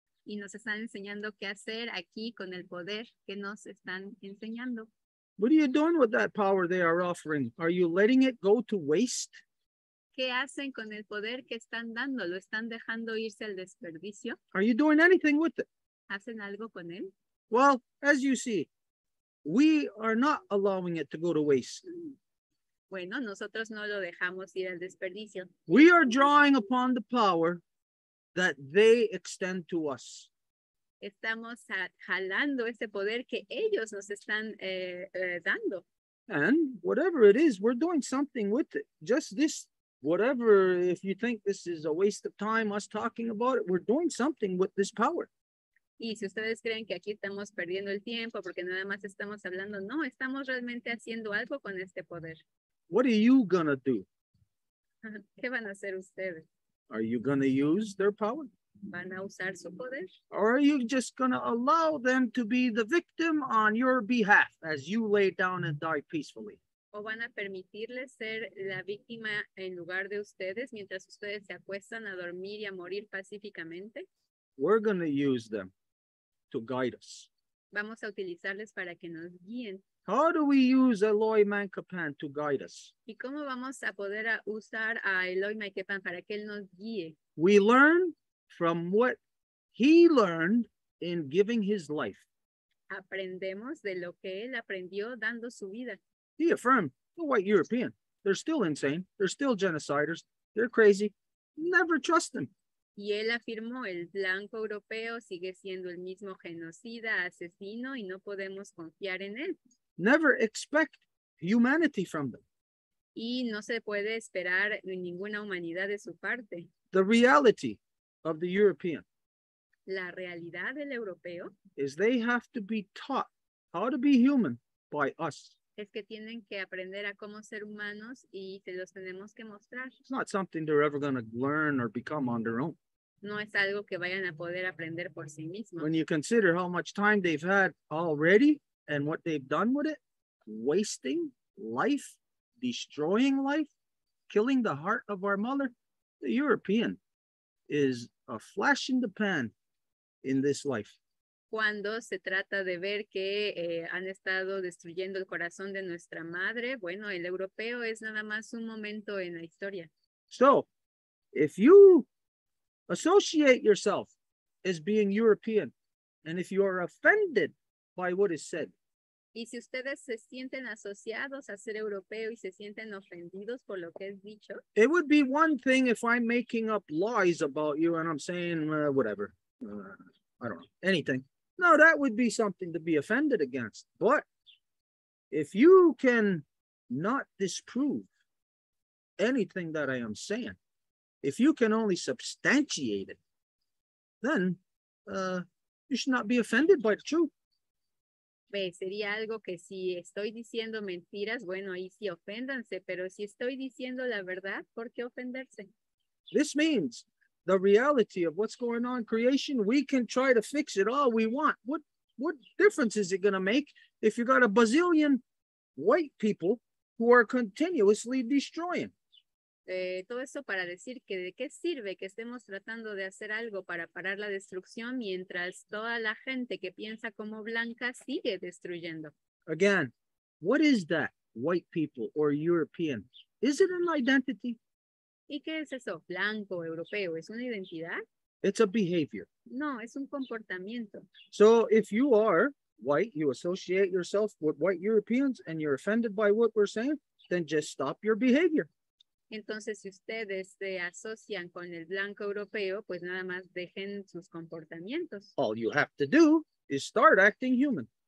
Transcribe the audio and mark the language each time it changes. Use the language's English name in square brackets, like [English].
[Spanish] Y nos están enseñando qué hacer aquí con el poder que nos están enseñando. [English] What are you doing with that power they are offering? Are you letting it go to waste? [Spanish] ¿Qué hacen con el poder que están dando? ¿Lo están dejando irse al desperdicio? [English] Are you doing anything with it? [Spanish] ¿Hacen algo con él? [English] Well, as you see, we are not allowing it to go to waste. [Spanish] Bueno, nosotros no lo dejamos ir al desperdicio. [English] We are drawing upon the power that they extend to us. [Spanish] Estamos jalando ese poder que ellos nos están dando. [English] And whatever it is, we're doing something with it. Just this, whatever, if you think this is a waste of time, us talking about it, we're doing something with this power. [Spanish] Y si ustedes creen que aquí estamos perdiendo el tiempo porque nada más estamos hablando, no, estamos realmente haciendo algo con este poder. [English] What are you gonna do? [Spanish] ¿Qué van a hacer ustedes? [English] Are you gonna use their power? [Spanish] ¿Van a usar su poder? [English] Or are you just gonna allow them to be the victim on your behalf as you lay down and die peacefully? [Spanish] ¿O van a permitirles ser la víctima en lugar de ustedes mientras ustedes se acuestan a dormir y a morir pacíficamente? [English] We're gonna use them to guide us. [Spanish] Vamos a utilizarles para que nos guíen. [English] How do we use Eloi Mankapan to guide us? [Spanish] ¿Y cómo vamos a poder usar a Eloi Maikepan para que él nos guíe? [English] We learn from what he learned in giving his life. [Spanish] Aprendemos de lo que él aprendió dando su vida. [English] He affirmed the white European. They're still insane. They're still genociders. They're crazy. Never trust them. [Spanish] Y él afirmó, el blanco europeo sigue siendo el mismo genocida, asesino, y no podemos confiar en él. [English] Never expect humanity from them. [Spanish] Y no se puede esperar ninguna humanidad de su parte. [English] The reality of the European [Spanish] La realidad del europeo [English] is they have to be taught how to be human by us. [Spanish] es que tienen que aprender a cómo ser humanos y se los tenemos que mostrar. [English] It's not something they're ever going to learn or become on their own. [Spanish] No es algo que vayan a poder aprender por sí mismos. [English] When you consider how much time they've had already and what they've done with it, wasting life, destroying life, killing the heart of our mother, the European is a flash in the pan in this life. [Spanish] Cuando se trata de ver que han estado destruyendo el corazón de nuestra madre, bueno, el europeo es nada más un momento en la historia. [English] So, if you associate yourself as being European, and if you are offended by what is said, [Spanish] y si ustedes se sienten asociados a ser europeo y se sienten ofendidos por lo que es dicho, [English] it would be one thing if I'm making up lies about you and I'm saying whatever, I don't know, anything. No, that would be something to be offended against. But if you can not disprove anything that I am saying, if you can only substantiate it, then you should not be offended by the truth. [Spanish] Sería algo que si estoy diciendo mentiras, bueno, ahí sí oféndanse, pero si estoy diciendo la verdad, ¿por qué ofenderse? [English] This means the reality of what's going on in creation, we can try to fix it all we want. What difference is it going to make if you got a bazillion white people who are continuously destroying? [Spanish] Todo eso para decir que de qué sirve que estemos tratando de hacer algo para parar la destrucción mientras toda la gente que piensa como blanca sigue destruyendo. [English] Again, what is that, white people or European? Is it an identity? [Spanish] ¿Y qué es eso? Blanco, europeo, ¿es una identidad? [English] It's a behavior. [Spanish] No, es un comportamiento. [English] So if you are white, you associate yourself with white Europeans and you're offended by what we're saying, then just stop your behavior. [Spanish] Entonces, si ustedes se asocian con el blanco europeo, pues nada más dejen sus comportamientos. [English] All you have to do is start acting human.